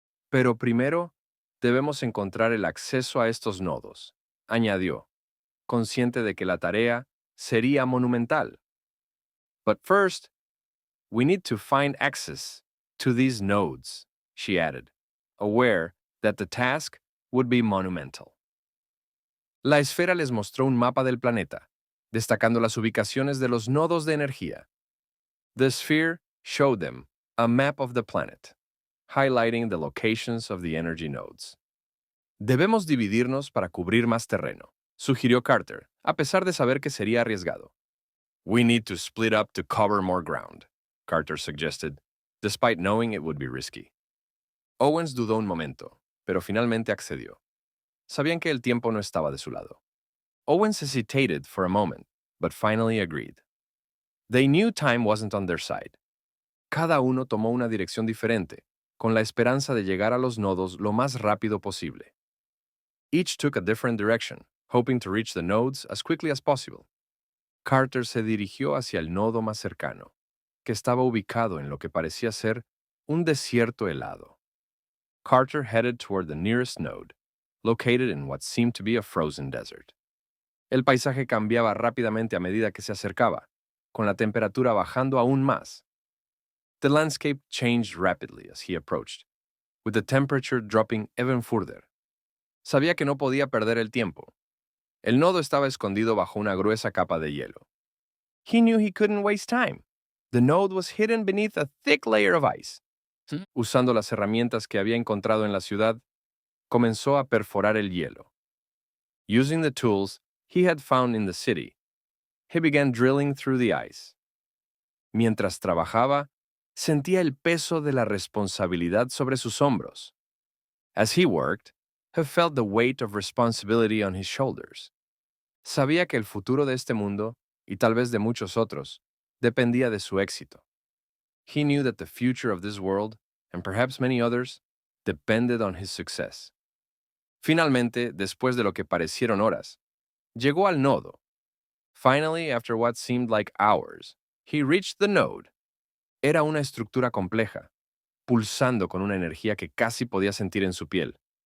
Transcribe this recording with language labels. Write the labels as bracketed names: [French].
[Spanish] Pero primero, debemos encontrar el acceso a estos nodos, añadió, consciente de que la tarea sería monumental. [English] But first, we need to find access to these nodes, she added, aware that the task would be monumental. [Spanish] La esfera les mostró un mapa del planeta, destacando las ubicaciones de los nodos de energía. [English] The sphere showed them a map of the planet, highlighting the locations of the energy nodes. [Spanish] Debemos dividirnos para cubrir más terreno, sugirió Carter, a pesar de saber que sería arriesgado. [English] We need to split up to cover more ground, Carter suggested, despite knowing it would be risky. [Spanish] Owens dudó un momento, pero finalmente accedió. Sabían que el tiempo no estaba de su lado. [English] Owens hesitated for a moment, but finally agreed. They knew time wasn't on their side. [Spanish] Cada uno tomó una dirección diferente, con la esperanza de llegar a los nodos lo más rápido posible. [English] Each took a different direction, hoping to reach the nodes as quickly as possible. [Spanish] Carter se dirigió hacia el nodo más cercano, que estaba ubicado en lo que parecía ser un desierto helado. [English] Carter headed toward the nearest node, located in what seemed to be a frozen desert. [Spanish] El paisaje cambiaba rápidamente a medida que se acercaba, con la temperatura bajando aún más. [English] The landscape changed rapidly as he approached, with the temperature dropping even further. [Spanish] Sabía que no podía perder el tiempo. El nodo estaba escondido bajo una gruesa capa de hielo. [English] He knew he couldn't waste time. The node was hidden beneath a thick layer of ice. [Spanish] Usando las herramientas que había encontrado en la ciudad, comenzó a perforar el hielo. [English] Using the tools he had found in the city, he began drilling through the ice. [Spanish] Mientras trabajaba, sentía el peso de la responsabilidad sobre sus hombros. [English] As he worked, he felt the weight of responsibility on his shoulders. [Spanish] Sabía que el futuro de este mundo, y tal vez de muchos otros, dependía de su éxito. [English] He knew that the future of this world, and perhaps many others, depended on his success. [Spanish] Finalmente, después de lo que parecieron horas, llegó al nodo. [English] Finally, after what seemed like hours, he reached the node. [Spanish] Era una estructura compleja, pulsando con una energía que casi podía sentir en su piel.